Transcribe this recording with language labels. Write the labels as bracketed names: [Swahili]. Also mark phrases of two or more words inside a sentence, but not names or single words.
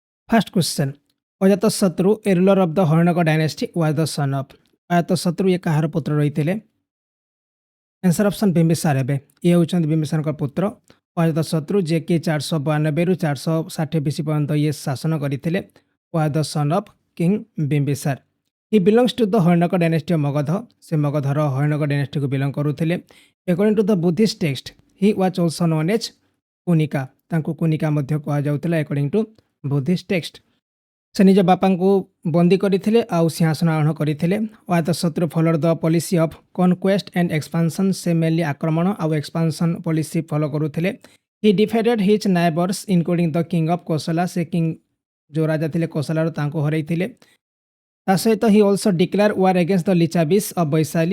[English] First question. ଅଜାତଶତ୍ରୁ a ruler of the ହରଣକ dynasty was the son of ଅଜାତଶତ୍ରୁ [Odia] ଇଏ କାହାର ପୁତ୍ର ରହିଥିଲେ? [English] answer option [Odia] ବିମ୍ବିସାର ହେବେ। ଇଏ ହେଉଛନ୍ତି ବିମ୍ବିସାରଙ୍କ ପୁତ୍ର ଅଜାତଶତ୍ରୁ ଯିଏକି 492ରୁ 460 ବିସି ପର୍ଯ୍ୟନ୍ତ ଇଏ ଶାସନ କରିଥିଲେ। [English] was the son of king ବିମ୍ବିସାର। He belongs to the ହରଣକ dynasty of ମଗଧ। [Odia] ସେ ମଗଧର ହରଣକ [English] dynasty belong [Odia] କରୁଥିଲେ। [English] According to the Buddhist text, he was also known as କୁନିକା। [Odia] ତାଙ୍କୁ କୁନିକା ମଧ୍ୟ କୁହାଯାଉଥିଲା [English] according to Buddhist text। [Odia] ସେ ନିଜ ବାପାଙ୍କୁ ବନ୍ଦୀ କରିଥିଲେ ଆଉ ସିଂହାସନ ଆରୋହଣ କରିଥିଲେ। [English] ଅଜାତଶତ୍ରୁ followed the policy of conquest and expansion। [Odia] ସେ ମେନଲି ଆକ୍ରମଣ ଆଉ [English] expansion policy follow [Odia] କରୁଥିଲେ। [English] he defeated his neighbours including the king of Kosala. [Odia] ସେ କିଙ୍ଗ ଯେଉଁ ରାଜା ଥିଲେ କୋଶଲାରୁ ତାଙ୍କୁ ହରାଇଥିଲେ। ତା ସହିତ [English] he also declare war against the Lichavis of Vaishali.